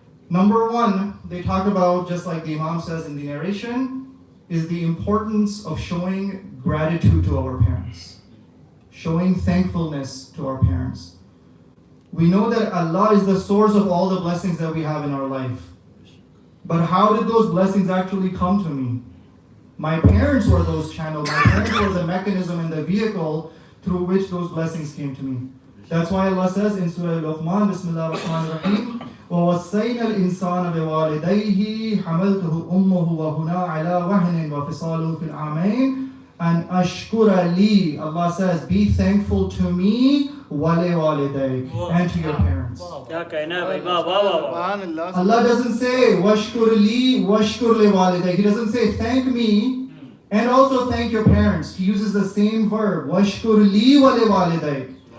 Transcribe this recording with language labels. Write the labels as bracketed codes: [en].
[en] Number one, they talk about, just like the Imam says in the narration, is the importance of showing gratitude to our parents, showing thankfulness to our parents. We know that Allah is the source of all the blessings that we have in our life. But how did those blessings actually come to me? My parents were those channels. My parents were the mechanism and the vehicle through which those blessings came to me. That's why Allah says in Surah Luqman, [ar] Bismillah ar-Rahman ar-Rahim, وَوَصَّيْنَا الْإِنسَانَ بِوَالِدَيْهِ حَمَلْتُهُ أُمُّهُ وَهُنَا عَلَى وَهْنٍ وَفِصَالُهُ فِي الْعَامَيْنِ أَنْ أَشْكُرَ لِي. [en] Allah says, be thankful to me, وَلِوَالِدَيْكَ, and to your parents. Allah doesn't say, [ar] وَاشْكُرْ لِي وَاشْكُرْ لِوَالِدَيْكَ. [en] He doesn't say, thank me, and also thank your parents. He uses the same verb, [ar] وَاشْكُرْ لِي وَلِوَالِدَيْكَ.